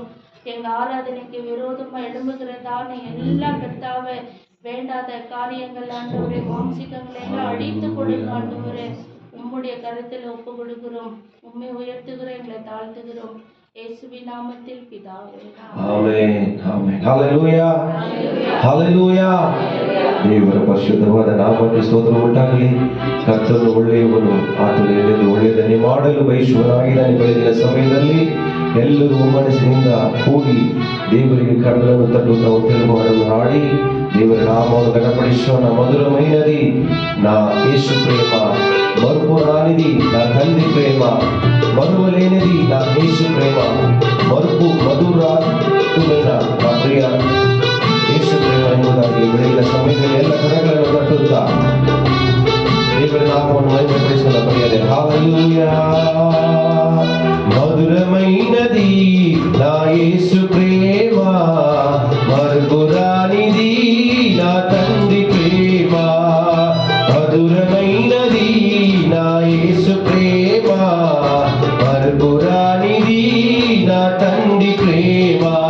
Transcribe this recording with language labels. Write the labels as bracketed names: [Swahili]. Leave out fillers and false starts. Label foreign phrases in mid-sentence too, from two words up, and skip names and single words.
[Tamil] எங்க ஆராதனைக்கு விரோதமா எழும்புகிறதான எல்லா கர்த்தாவே வேண்டாத காரியங்கள் ஆண்டவரே, மாம்சிகங்களை எல்லாம் அழித்து கொடுங்க ஆண்டவரே. உம்முடைய கருத்துல ஒப்பு கொடுக்கிறோம். உம்மை உயர்த்துகிறோம், எங்களை தாழ்த்துகிறோம். இயேசுவின் நாமத்தில் பிதாவே. [Kannada] ಆಮೆನ್ ಆಮೆನ್. ಹಲ್ಲೆಲೂಯಾ ಹಲ್ಲೆಲೂಯಾ. ದೇವರ ಪರಿಶುದ್ಧವಾದ ನಾಮಕ್ಕೆ ಸ್ತೋತ್ರ ಉಂಟಾಗಲಿ. ಕರ್ತನು ಒಳ್ಳೆಯವನು, ಆತನು ಒಳ್ಳೆಯದನ್ನೇ ಮಾಡಲು ಬಯಸುವನಾಗಿದ್ದಾನೆ. ಬೆಳಗಿನ ಸಮಯದಲ್ಲಿ ಎಲ್ಲರೂ ಒಮ್ಮನಸ್ಸಿನಿಂದ ಕೂಡಿ ದೇವರಿಗೆ ಕರಗಳನ್ನು ತಟ್ಟುತ್ತಾ ಉತ್ತರವನ್ನು ಹಾಡಿ ದೇವರ ನಾಮವನ್ನು ಘನಪಡಿಸೋಣ. [Telugu] మధురమైనది నా యేసు ప్రేమ, మరుపురానిది నా తండ్రి ప్రేమ, మరువలేనిది నా యేసు ప్రేమ, మధురాత్మైన నా ప్రియ యేసు ప్రేమ [Kannada] ಎಂಬುದಾಗಿ ಬೆಳಗಿನ ಸಮಯದಲ್ಲಿ ಎಲ್ಲ ಕರಗಳನ್ನು ತಟ್ಟುತ್ತಾ ದೇವರ ನಾಮವನ್ನು ಮಹಿಮೆಪಡಿಸೋಣ. ಬರೆಯದೆ ಹಲ್ಲೆಲೂಯಾ. [Telugu] మధురమైనది నా యేసు ప్రేమ, మరుపురానిది నా తండ్రి ప్రేమ, మధురమైనది నా యేసు ప్రేమ, మరుపురానిది నా తండ్రి ప్రేమ,